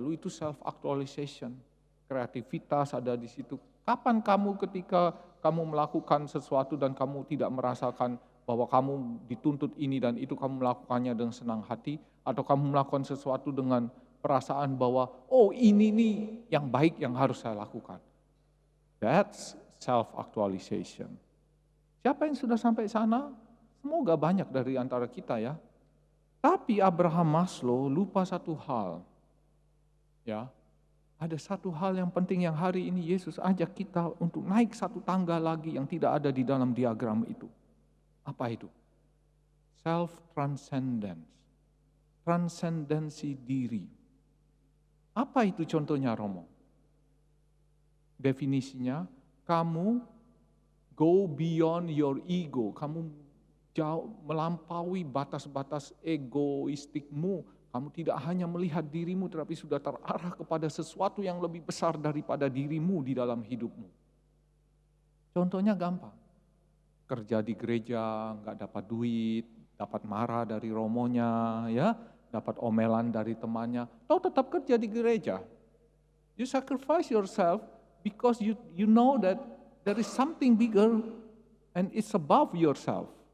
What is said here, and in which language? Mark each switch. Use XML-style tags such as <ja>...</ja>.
<id>Lalu itu self-actualization. Kreativitas ada di situ. Kapan kamu ketika kamu melakukan sesuatu dan kamu tidak merasakan bahwa kamu dituntut ini dan itu, kamu melakukannya dengan senang hati, atau kamu melakukan sesuatu dengan perasaan bahwa oh ini nih yang baik yang harus saya lakukan.</id> <en>That's self-actualization.</en> <id>Siapa yang sudah sampai sana? Semoga banyak dari antara kita ya. Tapi Abraham Maslow lupa satu hal. Ya, ada satu hal yang penting yang hari ini Yesus ajak kita untuk naik satu tangga lagi yang tidak ada di dalam diagram itu. Apa itu? Self-transcendence. Transendensi diri. Apa itu contohnya, Romo? Definisinya, kamu</id> <en>go beyond your ego.</en> <id>Kamu jauh melampaui batas-batas egoistikmu. Kamu tidak hanya melihat dirimu, tetapi sudah terarah kepada sesuatu yang lebih besar daripada dirimu di dalam hidupmu. Contohnya gampang. Kerja di gereja, nggak dapat duit, dapat marah dari romonya, ya, dapat omelan dari temannya, atau tetap kerja di gereja.</id> <en>You sacrifice yourself because you know that there is something bigger and it's above yourself.</en>